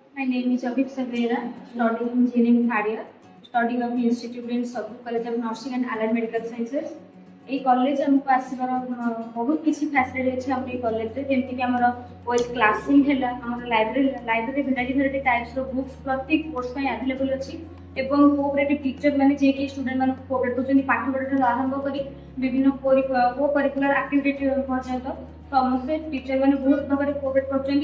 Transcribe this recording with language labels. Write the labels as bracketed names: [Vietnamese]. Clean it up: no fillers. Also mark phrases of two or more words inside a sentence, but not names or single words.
[English] My name is Abhiksha Vera, studying engineering third year, studying of Institute in Sabri College of Nursing and Allied Medical Sciences. [Odia] ଏଇ କଲେଜ ଆମକୁ ଆସିବାର ବହୁତ କିଛି ଫ୍ୟାସିଲିଟି ଅଛି ଆମର ଏଇ କଲେଜରେ, ଯେମିତିକି ଆମର [English] well classroom [Odia] ହେଲା, ଆମର ଲାଇବ୍ରେରୀ [English] variety types books [Odia] ପ୍ରତି କୋର୍ସ ପାଇଁ ଆଭେଲେବଲ୍ ଅଛି ଏବଂ [English] cooperative teacher [Odia] ମାନେ ଯିଏକି ଷ୍ଟୁଡେଣ୍ଟମାନଙ୍କୁ କୋଅପରେଟ୍ କରୁଛନ୍ତି ପାଠ ପଢ଼ାଠାରୁ ଆରମ୍ଭ କରି ବିଭିନ୍ନ [English] co curricular activity [Odia] ପର୍ଯ୍ୟନ୍ତ ସମସ୍ତେ ଟିଚର ମାନେ ବହୁତ ଭାବରେ କୋଅପରେଟ୍ କରୁଛନ୍ତି।